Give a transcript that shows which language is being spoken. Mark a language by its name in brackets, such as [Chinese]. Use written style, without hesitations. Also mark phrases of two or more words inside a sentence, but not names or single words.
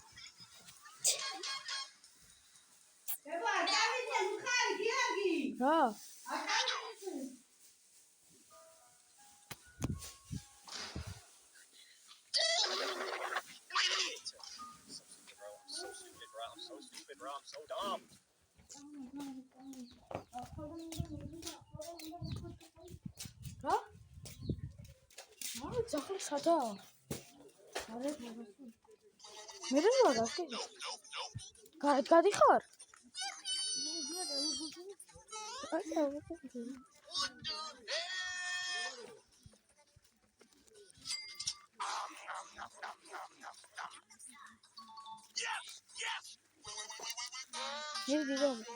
[Georgian] რა? [English] So stupid, bro. I'm so dumb. [Georgian] რა? არა, ძაღლი სადა? არა, მე რა ვარ? გადიხარ? [English] Yes. Here we go.